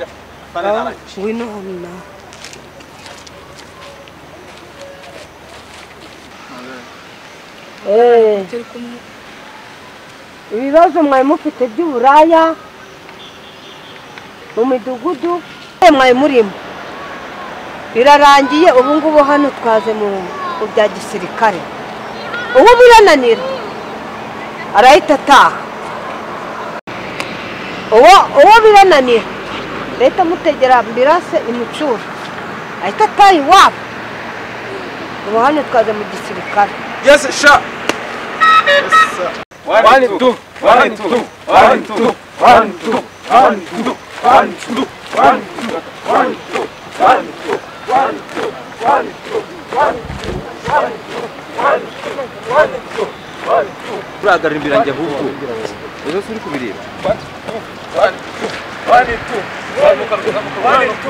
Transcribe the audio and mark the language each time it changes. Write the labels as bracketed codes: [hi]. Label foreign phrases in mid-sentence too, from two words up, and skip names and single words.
[rw] ngwino hano ibibazo mwari mufite by'uburaya mu midugudu mwari murimo birarangiye ubu ngubu hano twaze mu bya gisirikare ubu birananira arahita ataha uwo birananira leta mutegera ambirase imucura ahita ataha iwabo ubu hano twaze mu gisirikare [en] Yes, sha. One, two. One, two. One, two. One, two. One, two. One, two. One, two. One, two. One, two. One, two. One, two. One, two. One, two. One, two. One, two. One, two. Brother, [rw] imbiranje ahubwo. Ejo suri kubireba. [en] One, two. One, two. One, two. One, two.